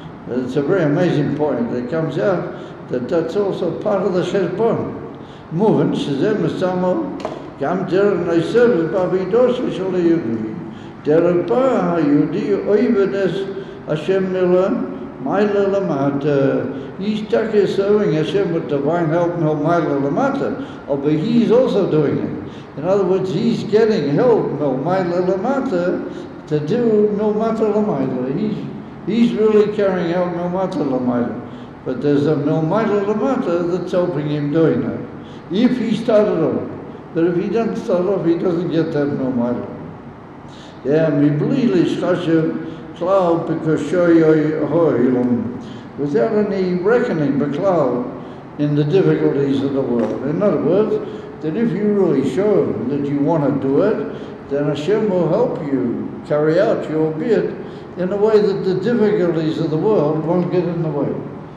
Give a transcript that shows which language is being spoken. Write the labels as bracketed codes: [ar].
[en] It's a very amazing point. It comes out that that's also part of the cheshbon. [he] Moving, שזה מסמל גם דרך נעשבת בעבידו של היהודי. דרך בה היהודי אוהב את השם מיילה למטה. [en] He's serving Hashem with divine help meyla lamata, but he's also doing it. In other words, he's getting help meyla lamata to do mata lamayla. He's really carrying out mata lamayla. But there's a meyla lamata that's helping him doing that. If he started off. But if he doesn't start off, he doesn't get that meyla. [he] Yeah, מבלי להשחשב כלל בקושי העולם. [en] Without any reckoning beklal in the difficulties of the world. In other words, that if you really show that you want to do it, then Hashem will help you carry out your bid in a way that the difficulties of the world won't get in the way.